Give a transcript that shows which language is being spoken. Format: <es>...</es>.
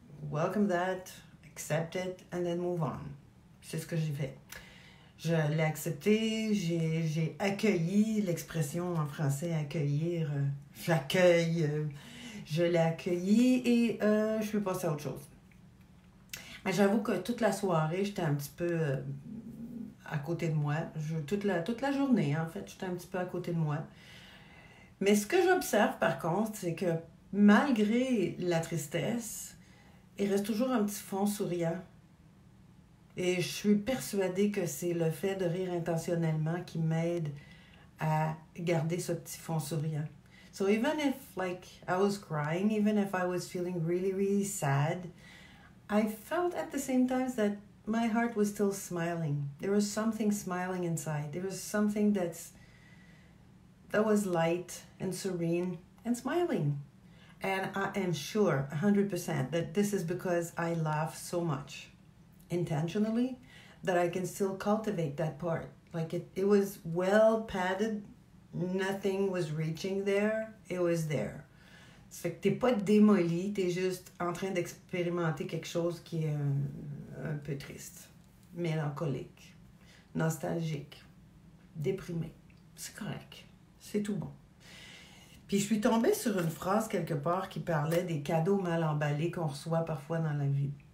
<en>Welcome that, accept it, and then move on.</en> <fr>C'est ce que j'ai fait. Je l'ai accepté, j'ai accueilli l'expression en français, accueillir, j'accueille, je l'ai accueilli et je suis passée à autre chose. Mais j'avoue que toute la soirée, j'étais un petit peu à côté de moi. Toute la journée, en fait, j'étais un petit peu à côté de moi. Mais ce que j'observe, par contre, c'est que malgré la tristesse, il reste toujours un petit fond souriant. Et je suis persuadée que c'est le fait de rire intentionnellement qui m'aide à garder ce petit fond souriant.</fr> <en>So even if like I was crying, even if I was feeling really, really sad, I felt at the same time that my heart was still smiling. There was something smiling inside. There was something that was light and serene and smiling. And I am sure 100% that this is because I laugh so much intentionally that I can still cultivate that part. Like it was well padded, nothing was reaching there, it was there.</en> <fr>Ça fait que t'es pas démoli, t'es juste en train d'expérimenter quelque chose qui est un peu triste, mélancolique, nostalgique, déprimé. C'est correct, c'est tout bon. Puis je suis tombée sur une phrase quelque part qui parlait des cadeaux mal emballés qu'on reçoit parfois dans la vie.</fr>